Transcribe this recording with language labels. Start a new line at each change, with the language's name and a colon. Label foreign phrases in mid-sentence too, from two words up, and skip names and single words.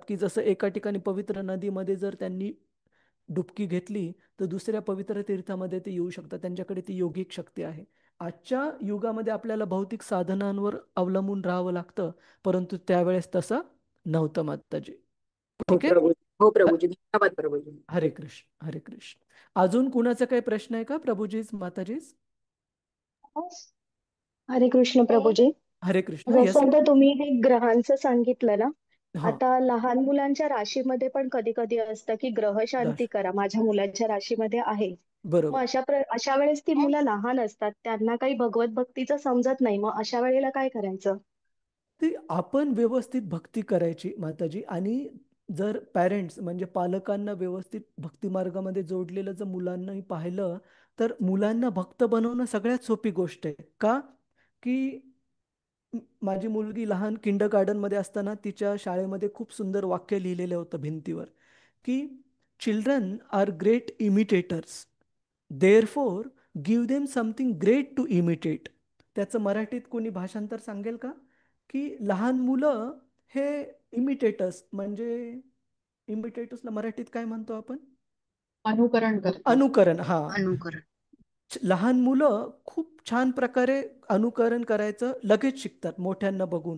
Marathi: की जसं एका ठिकाणी पवित्र नदीमध्ये जर त्यांनी डुबकी घेतली तर दुसऱ्या पवित्र तीर्थामध्ये ते येऊ शकतात. त्यांच्याकडे ती योगिक शक्ती आहे. आजच्या युगामध्ये आपल्याला भौतिक साधनांवर अवलंबून राहावं लागतं, परंतु त्यावेळेस तसं नव्हतं माताजी. हो ठीक आहे. प्रभू, हो प्रभूजी, धन्यवाद प्रभूजी. हरे कृष्ण, हरे कृष्ण. अजून कुणाचा काही प्रश्न आहे का प्रभूजीज, माताजीज? हरे कृष्ण प्रभूजी. हरे कृष्ण. यस. जसं आता तुम्ही हे ग्रहांचं सांगितलं ना, हा, आता लहान मुलांच्या राशीमध्ये पण कधी कधी असतं की ग्रह शांती करा, माझ्या मुलाच्या राशीमध्ये आहे. बरोबर. अशा वेळेस ती मुलं लहान असतात, त्यांना काही भगवत भक्तीचं समजत नाही, मग अशा वेळेला काय करायचं? ती आपण व्यवस्थित भक्ती करायची माताजी. आणि जर पॅरेंट्स म्हणजे पालकांना व्यवस्थित भक्ती मार्गामध्ये जोडलेलं जर मुलांनाही पाहिलं, तर मुलांना भक्त बनवणं सगळ्यात सोपी गोष्ट आहे. का? की माझी मुलगी लहान गार्डनमध्ये असताना तिच्या शाळेमध्ये खूप सुंदर वाक्य लिहिलेलं होतं भिंतीवर, की
English: children are great imitators, therefore give them something great to imitate.
Marathi: त्याचं मराठीत कोणी भाषांतर सांगेल का? की लहान मुलं हे इमिटेटर्स म्हणजे, इमिटेटर्सला मराठीत काय म्हणतो आपण? अनुकरण करतात. अनुकरण. हा, अनुकरण. लहान मुलं खूप छान प्रकारे अनुकरण करायचं लगेच शिकतात मोठ्यांना बघून.